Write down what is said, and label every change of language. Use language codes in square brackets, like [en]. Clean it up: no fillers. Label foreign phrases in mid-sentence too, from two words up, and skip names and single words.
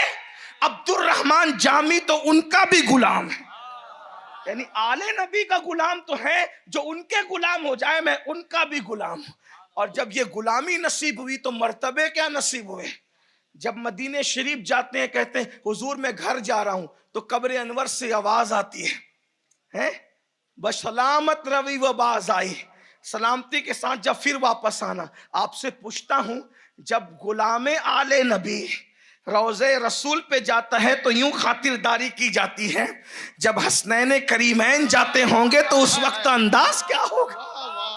[ur] عبد الرحمن جامی تو ان کا بھی غلام ہے، یعنی آل نبی کا غلام تو ہے، جو ان کے غلام ہو جائے میں ان کا بھی غلام ہوں۔ اور جب یہ غلامی نصیب ہوئی تو مرتبے کیا نصیب ہوئے؟ جب مدینہ شریف جاتے ہیں، کہتے ہیں حضور میں گھر جا رہا ہوں، تو قبر انور سے آواز آتی ہے، ہے [fa] بسلامت روی و باز آئی، [ur] سلامتی کے ساتھ جب پھر واپس آنا۔ آپ سے پوچھتا ہوں، جب غلام آل نبی روضے رسول پہ جاتا ہے تو یوں خاطرداری کی جاتی ہے، جب حسنین کریمین جاتے ہوں گے تو اس وقت انداز کیا ہوگا؟